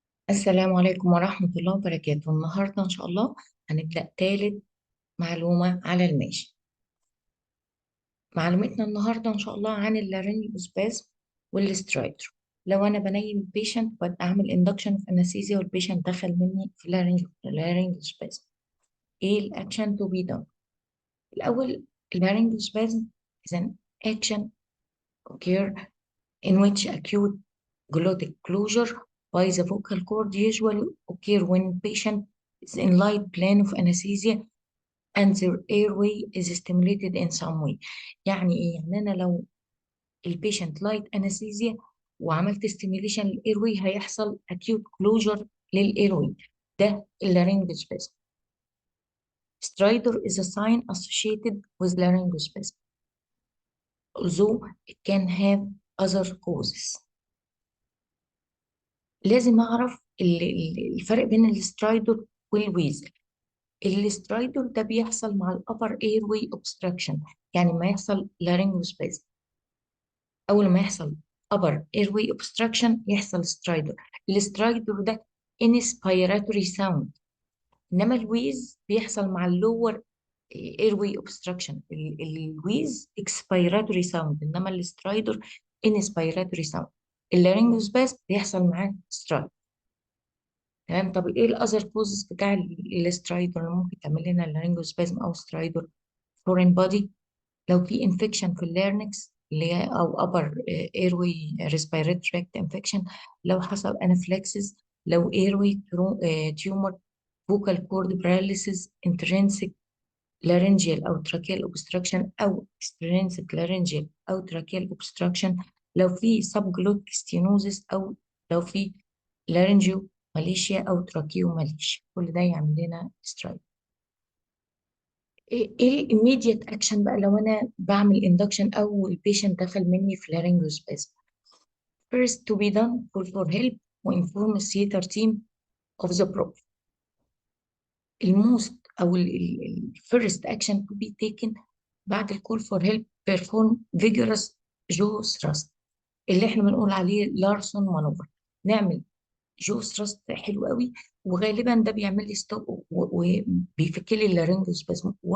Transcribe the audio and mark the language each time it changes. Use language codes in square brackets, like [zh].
[ar] السلام عليكم ورحمة الله وبركاته. النهاردة إن شاء الله هنبدأ ثالث معلومة على الماشي. معلومتنا النهاردة إن شاء الله عن اللارyngospasm والسترايدر. لو أنا بنيم البيشنت أعمل [en] induction of anesthesia [ar] والبيشنت دخل مني في [en] laryngospasm، [ar] إيه الأكشن [en] to be done؟ الأول، laryngospasm is an action occur in which acute glottic closure by the vocal cord usually occur when patient is in light plane of anesthesia and their airway is stimulated in some way. [ar] يعني ايه؟ يعني انا لو البيشنت لايت انستيزيا وعملت stimulation للايروي هيحصل acute closure للايروي، ده اللارyngospasm. [en] Stridor is a sign associated with laryngospasm, although it can have other causes. [ar] لازم اعرف الفرق بين السترايدور والويزل. السترايدور ده بيحصل مع الابر اير واي اوبستراكشن، يعني ما يحصل لارينجوسبازم. اول ما يحصل upper airway obstruction يحصل سترايدور. السترايدور ده inspiratory sound، انما الويز بيحصل مع اللور airway obstruction. الويز expiratory sound، انما السترايدور inspiratory sound. اللارينجوسباز بيحصل معاه سترايدور. تمام. طب ايه الاذر كوزز بتاع السترايدور اللي ممكن تعمل لنا اللارينجوسبازم او سترايدور؟ فورين بودي، لو في انفكشن في اللارنكس اللي هي او upper airway respiratory tract infection، لو حصل anaphylaxis، لو airway [en] tumor، vocal cord paralysis، intrinsic laryngeal او tracheal obstruction او extrinsic laryngeal او tracheal obstruction، لو في subglottic stenosis، او لو في laryngomalacia او tracheomalacia، [ar] كل ده يعمل لنا سترايك. ايه الاميديت اكشن بقى لو انا بعمل اندكشن او البيشنت دخل مني في [en] laryngospasm؟ first to be done call for help وinform the theater team of the problem. [ar] الموست او الفيرست اكشن [en] to be taken [ar] بعد الكول فور هيلب [en] perform vigorous jaw thrust، [ar] اللي احنا بنقول عليه لارسون مانوفر. نعمل جو ثراست حلو قوي، وغالبا ده بيعمل لي ستوب وبيفك لي اللارyngospasm.